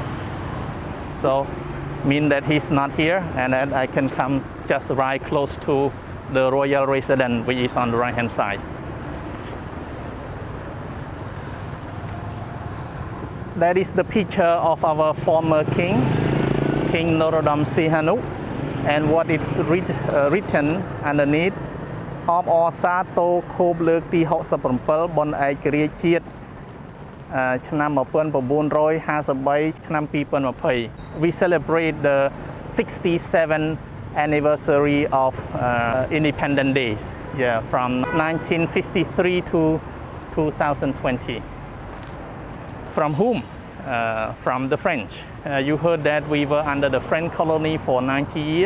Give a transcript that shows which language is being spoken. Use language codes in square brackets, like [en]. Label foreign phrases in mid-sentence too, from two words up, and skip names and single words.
[en] So mean that he's not here, and then I can come just right close to the royal residence, which is on the right hand side. That is the picture of our former king, King Norodom Sihanouk, and what is written underneath [km] អបអរសាទរខូបលើកទី67បុណ្យឯករាជ្យជាតិឆ្នាំ 1953 ឆ្នាំ 2020 [en] We celebrate the 67th anniversary of Independence Days, yeah, from 1953 to 2020. From whom? From the French. You heard that we were under the French colony for 90 years.